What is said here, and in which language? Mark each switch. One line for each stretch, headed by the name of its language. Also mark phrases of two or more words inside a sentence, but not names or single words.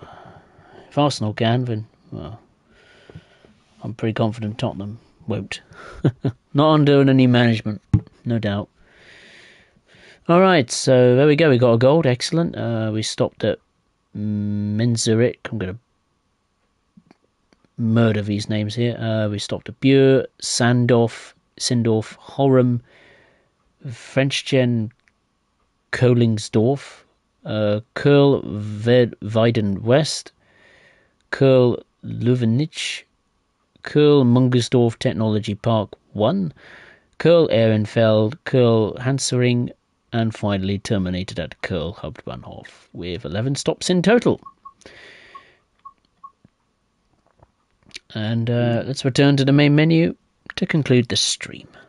English: If Arsenal can, then, I'm pretty confident Tottenham won't. Not under any management, no doubt. Alright, so there we go. We got a gold. Excellent. We stopped at Menzurit. I'm going to murder these names here. We stopped at Bure, Sindorf, Horum, Frenchgen, Kolingsdorf, Kurl Weiden West, Kurl Leuvenich, Kurl Mungersdorf Technology Park 1, Kurl Ehrenfeld, Kurl Hansering, and finally terminated at Köln Hauptbahnhof with 11 stops in total. And let's return to the main menu to conclude the stream.